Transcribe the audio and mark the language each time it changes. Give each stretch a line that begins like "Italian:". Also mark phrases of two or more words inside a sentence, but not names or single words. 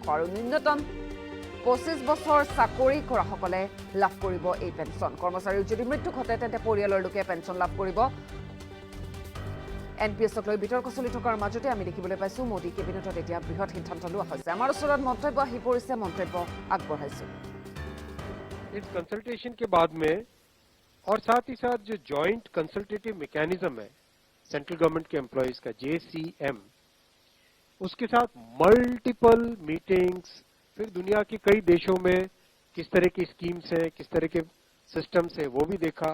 Assamese: আৰু ন্যূনতম 25 বছৰ চাকৰি কৰাসকলে লাভ কৰিব এই পেঞ্চন। কৰ্মচাৰীৰ যদি মৃত্যু ঘটে তেন্তে পৰিয়ালৰ লোকে পেঞ্চন লাভ কৰিব। এনপিএছক লৈ বিতৰ্ক চলি থকাৰ মাজতে আমি দেখিবলৈ পাইছোঁ মোদী কেবিনেটত এতিয়া বৃহৎ সিদ্ধান্ত লোৱা হৈছে। আমাৰ ওচৰত মন্তব্য আহি পৰিছে, মন্তব্য আগবঢ়াইছোঁ।
Hindi: इस कंसल्टेशन के बाद में और साथ ही साथ जो
English: joint consultative mechanism
Hindi: है
English: central government
Hindi: के एम्प्लॉयज का JCM, उसके साथ
English: multiple meetings,
Hindi: फिर दुनिया के कई देशों में किस तरह की स्कीम्स हैं, किस तरह के सिस्टम्स है वो भी देखा।